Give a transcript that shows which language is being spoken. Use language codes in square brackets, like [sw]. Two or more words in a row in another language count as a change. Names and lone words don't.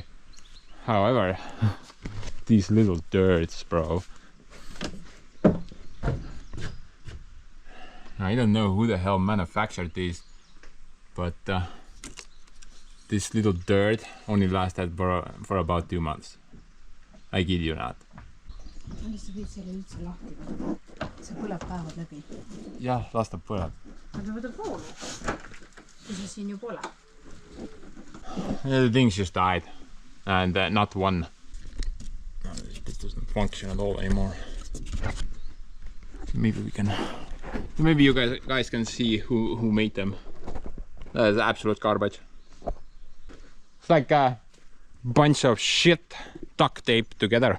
[en] However, these little dirts, bro. I don't know who the hell manufactured these, but this little dirt only lasted for about 2 months. I kid you not. [et] See põleb päevad läbi. Jah, las ta põleb. Aga võta koolu. Kui see siin ju pole. [en] The things just died, and not one. This doesn't function at all anymore. Maybe we can. Maybe you guys can see who made them. That is absolute garbage. It's like a bunch of shit duct tape together.